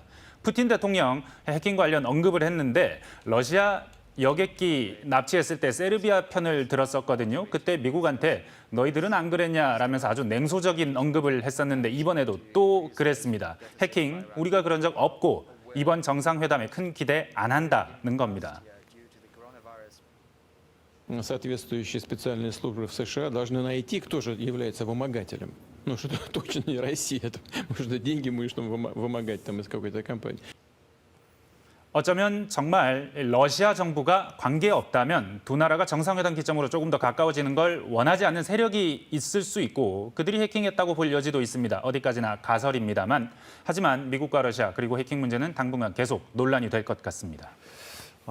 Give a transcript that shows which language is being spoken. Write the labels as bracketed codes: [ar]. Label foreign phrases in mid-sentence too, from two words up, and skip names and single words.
[ko] 푸틴 대통령 해킹 관련 언급을 했는데 러시아 여객기 납치했을 때 세르비아 편을 들었었거든요. 그때 미국한테 너희들은 안 그랬냐라면서 아주 냉소적인 언급을 했었는데 이번에도 또 그랬습니다. 해킹 우리가 그런 적 없고 이번 정상회담에 큰 기대 안 한다는 겁니다. [ru] Соответствующие специальные службы в США должны найти, кто же является вымогателем. Что точно не Россия. Потому что деньги мы что вымогать там из какой-то компании. [ko] 어쩌면 정말 러시아 정부가 관계없다면 두 나라가 정상회담 기점으로 조금 더 가까워지는 걸 원하지 않는 세력이 있을 수 있고 그들이 해킹했다고 볼 여지도 있습니다. 어디까지나 가설입니다만. 하지만 미국과 러시아 그리고 해킹 문제는 당분간 계속 논란이 될 것 같습니다.